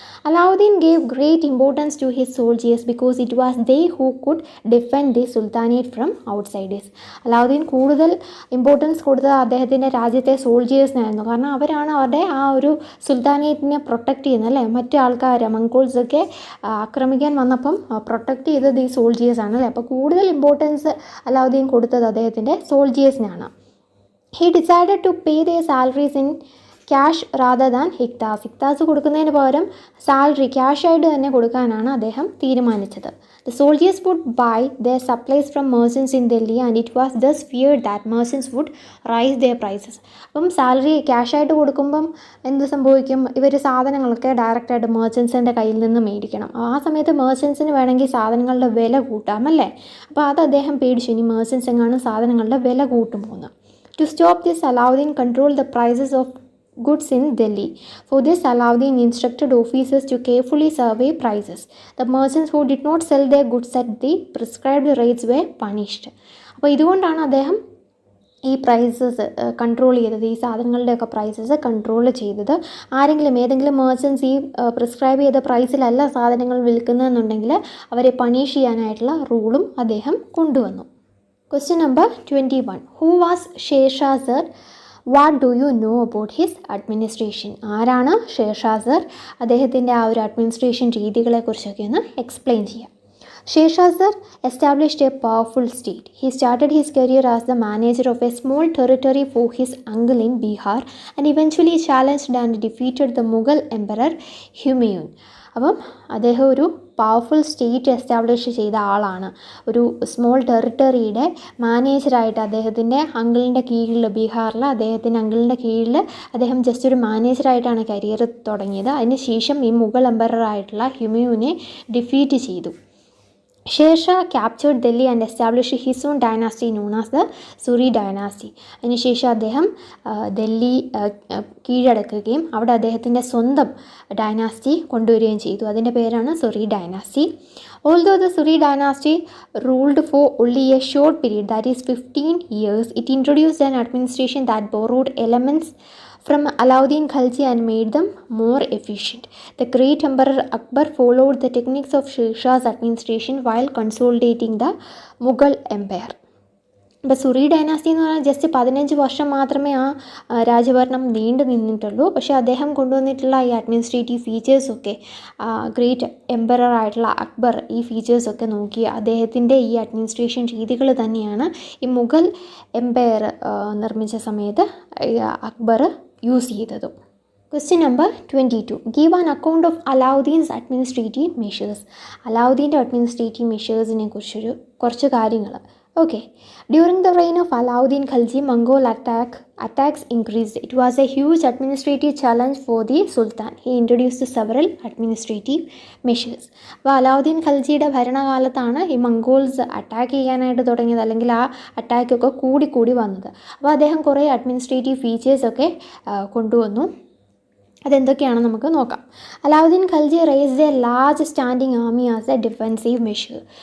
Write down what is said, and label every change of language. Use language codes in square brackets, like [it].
[en] Alauddin gave great importance to his soldiers because it was they who could defend the sultanate from outsiders. [ml] Alauddin കൂടുതൽ importance കൊടുത്തത് അദ്ദേഹത്തിൻ്റെ രാജ്യത്തെ സോൾജിയേഴ്സിനായിരുന്നു. കാരണം അവരാണ് അവരുടെ ആ ഒരു സുൽത്താനേറ്റിനെ പ്രൊട്ടക്റ്റ് ചെയ്യുന്നത് അല്ലേ. മറ്റു ആൾക്കാർ മംഗോൾസൊക്കെ ആക്രമിക്കാൻ വന്നപ്പം പ്രൊട്ടക്റ്റ് ചെയ്തത് ഈ സോൾജിയേഴ്സാണ് അല്ലേ. അപ്പോൾ കൂടുതൽ ഇമ്പോർട്ടൻസ് അലാവുദ്ദീൻ കൊടുത്തത് അദ്ദേഹത്തിൻ്റെ സോൾജിയേഴ്സിനാണ്. [en] He decided to pay their salaries in cash rather than iqtas [ml] കൊടുക്കുന്നതിന് പകരം സാലറി ക്യാഷായിട്ട് തന്നെ കൊടുക്കാനാണ് അദ്ദേഹം തീരുമാനിച്ചത്. [en] The soldiers would buy their supplies from merchants in Delhi and it was thus feared that merchants would raise their prices. [ml] അപ്പം salary ക്യാഷായിട്ട് കൊടുക്കുമ്പം എന്ത് സംഭവിക്കും? ഇവർ സാധനങ്ങളൊക്കെ ഡയറക്റ്റായിട്ട് മെർച്ചൻസിൻ്റെ കയ്യിൽ നിന്ന് മേടിക്കണം. ആ സമയത്ത് മെർച്ചൻസിന് വേണമെങ്കിൽ സാധനങ്ങളുടെ വില കൂട്ടാം അല്ലേ. അപ്പോൾ അത് അദ്ദേഹം പേടിച്ചു, ഇനി മെർച്ചൻസ് എങ്ങാനും സാധനങ്ങളുടെ വില കൂട്ടുമ്പോൾ. [en] To stop this Alauddin controlled the prices of goods in Delhi. For this, Alauddin instructed officers to carefully survey prices. The merchants who did not sell their goods at the prescribed rates were punished. [ml] അപ്പോൾ ഇതുകൊണ്ടാണ് അദ്ദേഹം ഈ prices control ചെയ്തത്, ഈ സാധനങ്ങളുടെയൊക്കെ prices control ചെയ്തത്. ഏതെങ്കിലും മേർച്ചൻസ് ഈ prescribe ചെയ്ത പ്രൈസിലല്ല സാധനങ്ങൾ വിൽക്കുന്നതെന്നുണ്ടെങ്കിൽ അവരെ പണിഷ് ചെയ്യാനായിട്ടുള്ള റൂളും അദ്ദേഹം കൊണ്ടുവന്നു. [en] Question number 21. Who was Sher-Shah? What do you know about his administration? [ml] ആരാണ് ഷേർഷാ സർ? അദ്ദേഹത്തിൻ്റെ ആ ഒരു അഡ്മിനിസ്ട്രേഷൻ രീതികളെക്കുറിച്ചൊക്കെ ഒന്ന് എക്സ്പ്ലെയിൻ ചെയ്യാം. [en] Shershah established a powerful state. He started his career as the manager of a small territory for his uncle in Bihar and eventually challenged and defeated the Mughal emperor Humayun. [ml] അപ്പം അദ്ദേഹം ഒരു powerful state establish ചെയ്ത ആളാണ്. ഒരു small ടെറിട്ടറിയുടെ മാനേജറായിട്ട് അദ്ദേഹത്തിൻ്റെ അങ്കിളിൻ്റെ കീഴിൽ, ബീഹാറിൽ അദ്ദേഹത്തിൻ്റെ അങ്കിളിൻ്റെ കീഴിൽ അദ്ദേഹം ജസ്റ്റ് ഒരു മാനേജറായിട്ടാണ് കരിയർ തുടങ്ങിയത്. അതിനുശേഷം ഈ മുഗൾ എംപററായിട്ടുള്ള ഹുമയൂനെ ഡിഫീറ്റ് ചെയ്തു. [en] Shershah captured Delhi and established his own dynasty known as the Suri dynasty. [ml] അതിനുശേഷം അദ്ദേഹം ഡൽഹി കീഴടക്കുകയും അവിടെ അദ്ദേഹത്തിൻ്റെ സ്വന്തം ഡൈനാസ്റ്റി കൊണ്ടുവരികയും ചെയ്തു. അതിൻ്റെ പേരാണ് സുറി dynasty. [en] Although the Suri dynasty ruled for only a short period, that is 15 years, it introduced an administration that borrowed elements from Alauddin Khilji and made them more efficient. The great emperor Akbar followed the techniques of Shershah's administration while consolidating the Mughal empire. [ml] ഇപ്പോൾ സുറി dynasty എന്ന് പറഞ്ഞാൽ just 15 വർഷം മാത്രമേ ആ രാജഭരണം നീണ്ടു നിന്നിട്ടുള്ളൂ. പക്ഷേ അദ്ദേഹം കൊണ്ടുവന്നിട്ടുള്ള ഈ അഡ്മിനിസ്ട്രേറ്റീവ് ഫീച്ചേഴ്സൊക്കെ ഗ്രേറ്റ് എംപറർ ആയിട്ടുള്ള അക്ബർ ഈ ഫീച്ചേഴ്സൊക്കെ നോക്കി അദ്ദേഹത്തിൻ്റെ ഈ അഡ്മിനിസ്ട്രേഷൻ രീതികൾ തന്നെയാണ് ഈ മുഗൾ എംപയർ നിർമ്മിച്ച സമയത്ത് അക്ബർ യൂസ് ചെയ്തതും. [en] Question number 22. Give an account of Alauddin's administrative measures. [ml] അലാവുദ്ദീൻ്റെ administrative മെഷേഴ്സിനെ കുറിച്ചൊരു കുറച്ച് കാര്യങ്ങൾ. [en] Okay. During the reign of Alauddin Khilji, Mongol attacks increased. It was a huge administrative challenge for the Sultan. He introduced several administrative measures. [ml] അപ്പോൾ അലാവുദ്ദീൻ ഖൽജിയുടെ ഭരണകാലത്താണ് ഈ Mongols attack ചെയ്യാനായിട്ട് തുടങ്ങിയത്, അല്ലെങ്കിൽ ആ അറ്റാക്കൊക്കെ കൂടി വന്നത്. അപ്പോൾ അദ്ദേഹം കുറേ അഡ്മിനിസ്ട്രേറ്റീവ് ഫീച്ചേഴ്സൊക്കെ കൊണ്ടുവന്നു. അതെന്തൊക്കെയാണെന്ന് നമുക്ക് നോക്കാം. [en] Alauddin Khalji raised a large standing army as a defensive measure.